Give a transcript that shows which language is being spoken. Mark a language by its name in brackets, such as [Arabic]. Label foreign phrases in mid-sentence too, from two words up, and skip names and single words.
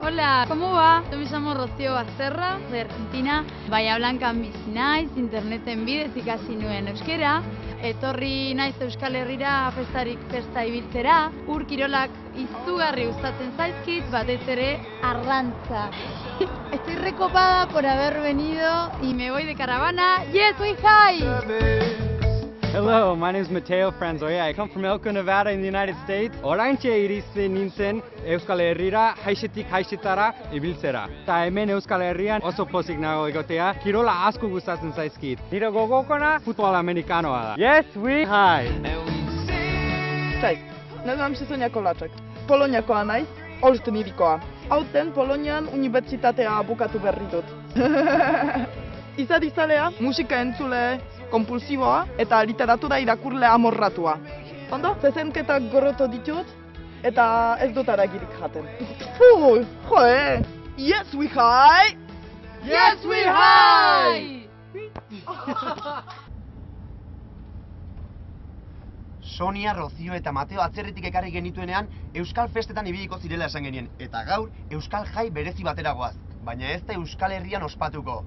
[Spanish] Hola, ¿cómo va? Yo me llamo Rocío Basterra, de Argentina. [Basque] Bahía Blancan bizi naiz, interneten bidez ikasi nuen euskera. Etorri naiz Euskal Herrira festarik festa ibiltzera. Ur kirolak izugarri gustatzen zaizkit, batez ere arrantza. [Spanish] Estoy recopada por haber venido y me voy de caravana. [English] Yes, we high! Hello, my name is Mateo Franzoya. I come from Elko, Nevada in the United States. [Basque] Oraintxe iristen nintzen Euskal Herrira, haizetik haizetara ibiltzera. Ta hemen Euskal Herrian oso pozik nago egotea, kirola asko gustatzen zaizkit. Nire gogokona futbol amerikanoa da. [English] Yes, we high! [Polish] Cześć, nazywam się Sonia Kolaczek. [Basque] Poloniakoa naiz, Olsztyn hirikoa. Aurten Polonian unibertsitatea bukatu berri dut. Izadizalea, musika entzule kompulsiboa eta literatura irakurle amorratua. Ondo, zezenketak gorroto ditut eta ez dut aragirik jaten. [English] Joe! Yes, we high! Yes, we high! [Basque] Sonia, Rocío eta Mateo atzerritik ekarri genituenean Euskal Festetan ibiliko zirela esan genien. Eta gaur, Euskal Jai berezi batera goaz. Baina ez da Euskal Herrian ospatuko.